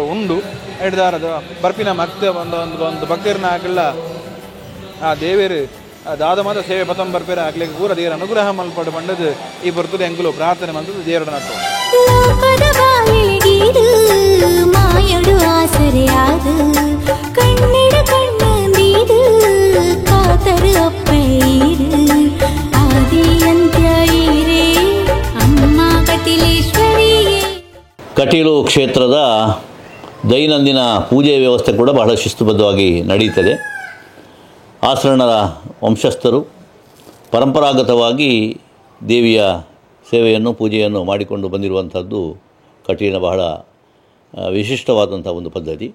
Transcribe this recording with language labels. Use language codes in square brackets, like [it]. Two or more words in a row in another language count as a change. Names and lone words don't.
[tcy] ಉಂಡು ಹಿಡಿದಾರದ ಬರ್ಪಿನ ಒಂದು ಭಕ್ತರನ್ನ ಹಾಕಲ್ಲ ಆ ದೇವರು ದಾದಮಾದ ಸೇವೆ ಪತಂ ಬರ್ಪೇರ ಆಗ್ಲಿಕ್ಕೆ ಪೂರ ದೇವರ ಅನುಗ್ರಹ ಮಲ್ಪಡು ಬಂಡದು ಈ ಬರ್ತದೆ ಎಂಕುಲು ಪ್ರಾರ್ಥನೆ ಬಂದದ್ದು ದೇವರ ನಟ್ಟು ಮಾಯಡು ಆಸರೆಯಾದು ಕಣ್ಣಿಡ ಕಣ್ಣಂದೀದು ಕಾತರು ಅಪ್ಪೈರು ಆದಿ ಅಂತ್ಯ ಈರೇ ಅಮ್ಮ ಕಟೀಲೇಶ್ವರಿಯೇ. [kn] ಕಟೀಲು ಕ್ಷೇತ್ರದ ದೈನಂದಿನ ಪೂಜೆ ವ್ಯವಸ್ಥೆ ಕೂಡ ಬಹಳ ಶಿಸ್ತುಬದ್ಧವಾಗಿ ನಡೆಯುತ್ತದೆ. ಆಸರಣರ ವಂಶಸ್ಥರು ಪರಂಪರಾಗತವಾಗಿ ದೇವಿಯ ಸೇವೆಯನ್ನು ಪೂಜೆಯನ್ನು ಮಾಡಿಕೊಂಡು ಬಂದಿರುವಂಥದ್ದು ಕಟೀಲಿನ ಬಹಳ ವಿಶಿಷ್ಟವಾದಂಥ ಒಂದು ಪದ್ಧತಿ.